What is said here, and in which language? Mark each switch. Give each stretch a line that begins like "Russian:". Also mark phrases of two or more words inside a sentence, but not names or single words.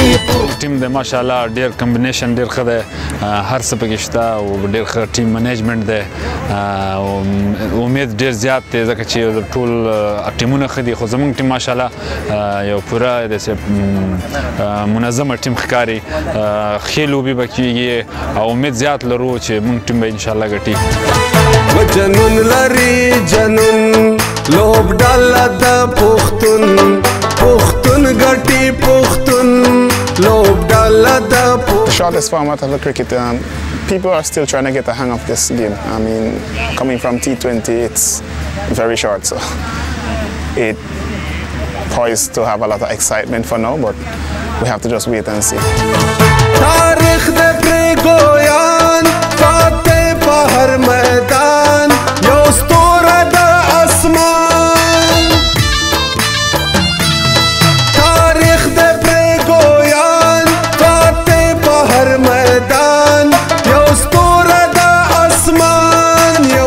Pashto: ټیم د ماشاءالله ډیر کمبینیشن ډیر ښه دی هر څه پکې شته او ډیر ښه
English: team management
Pashto: دی امید ډیر زیات دی ځکه چې ټول ټیمونه ښه دي خو زموږ ټیم ماشاءالله یو پوره داسې منظمه ټیم ښکاري ښې لوبې به کېږي او امید زیات لرو چې موږ ټیم به انشاءالله ګټي جنون لري جنون لوبډاله د پښتون پښتون ګټي پښتون لوبډاله د
English: The shortest format of the cricket, people are still trying to get the hang of this game. I mean, coming from T20, it's very short, so it poised to have a lot of excitement for now, but we have to just wait and see.
Pashto: تاریخ د پرېګویان فاتح په هر میدان یو ستوره د اسمان تاریخ د پرېګویان فاتح په هر میدان یو ستوره د اسمان یو